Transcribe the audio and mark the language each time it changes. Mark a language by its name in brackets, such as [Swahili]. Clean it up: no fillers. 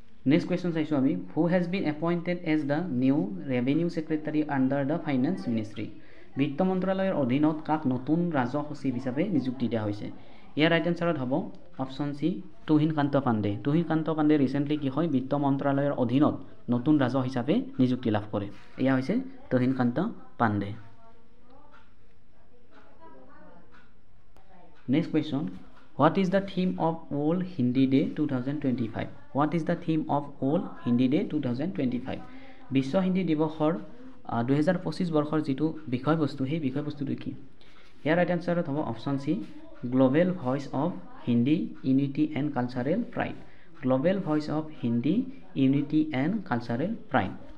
[English] Next question [Assamese] চাইছো আমি [English] who has been appointed as the new revenue secretary under the finance ministry [Assamese] বিত্ত মন্ত্ৰালয়ৰ অধীনত কাক নতুন ৰাজহ সচিব হিচাপে নিযুক্তি দিয়া হৈছে ইয়াৰ ৰাইট আনসাৰত হ'ব অপচন সি তুহিন কান্ত পাণ্ডে ৰিসেন্টলি কি হয় বিত্ত মন্ত্ৰালয়ৰ অধীনত নতুন ৰাজহ হিচাপে নিযুক্তি লাভ কৰে এয়া হৈছে তুহিন Kant Pandey [English] Next question What is the theme of All Hindi Day 2025? What is the theme of All Hindi Day 2025? [Assamese] বিশ্ব হিন্দী দিৱসৰ 2025 বৰ্ষৰ যেটো বিষয়বস্তু সেই বিষয়বস্তুটো কি ইয়াৰ ৰাইট আনসাৰত হ'ব option C [English] global voice of Hindi unity and cultural pride [Assamese] global voice of Hindi unity and cultural pride